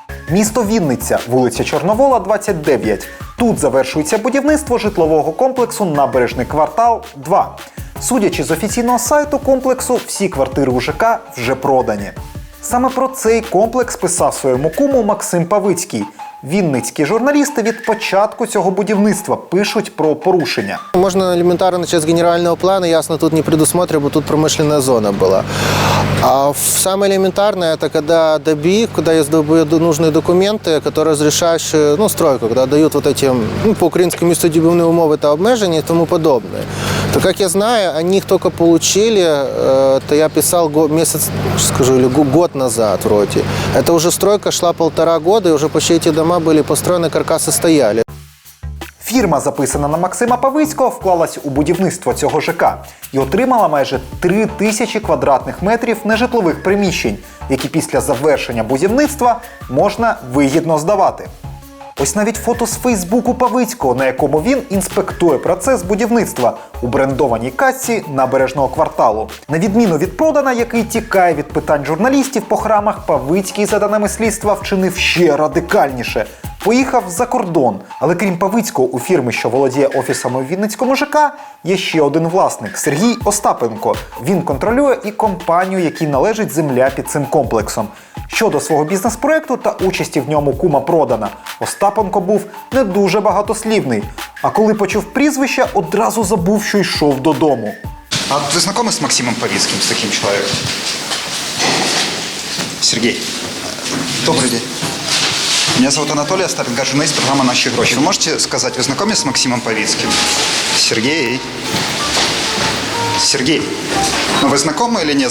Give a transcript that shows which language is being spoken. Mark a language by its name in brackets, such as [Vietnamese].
[Ukrainian] Місто Вінниця, вулиця Чорновола, 29. Тут завершується будівництво житлового комплексу «Набережний квартал 2». Судячи з офіційного сайту комплексу, всі квартири у ЖК вже продані. Саме про цей комплекс писав своєму куму Максим Павицький. Вінницькі журналісти від початку цього будівництва пишуть про порушення. [Russian] Можно элементарно начать с генерального плана, ясно, тут не предусмотрено, бо тут промышленная зона была. А самое элементарное, это когда ДБИ, когда есть нужные документы, которые разрешающие, стройку, когда дают вот эти, по-украинскому [Ukrainian] містобудівні умови та обмеження [Russian] и тому подобное. То, как я знаю, они их только получили, это я писал месяц, скажу, или год назад вроде. Это уже стройка шла 1,5 года, и уже почти эти дома были построены, каркасы стояли. [Ukrainian] Фірма, записана на Максима Павицького, вклалась у будівництво цього ЖК і отримала майже 3000 квадратних метрів нежитлових приміщень, які після завершення будівництва можна вигідно здавати. Ось навіть фото з Фейсбуку Павицького, на якому він інспектує процес будівництва у брендованій касці Набережного кварталу. На відміну від Продана, який тікає від питань журналістів по храмах, Павицький, за даними слідства, вчинив ще радикальніше. Поїхав за кордон. Але крім Павицького, у фірми, що володіє офісами у Вінницькому ЖК, є ще один власник – Сергій Остапенко. Він контролює і компанію, якій належить земля під цим комплексом. Щодо свого бізнес-проекту та участі в ньому кума Продана, Остапенко був не дуже багатослівний. А коли почув прізвище, одразу забув, що йшов додому. [Russian] А вы знакомы с Максимом Павицким, с таким человеком? Сергей, добрый день. Меня зовут Анатолий Остапенко, журналист программы «Наши гроши». Вы можете сказать, вы знакомы с Максимом Павицким? Сергей. Сергей. Ну вы знакомы или нет?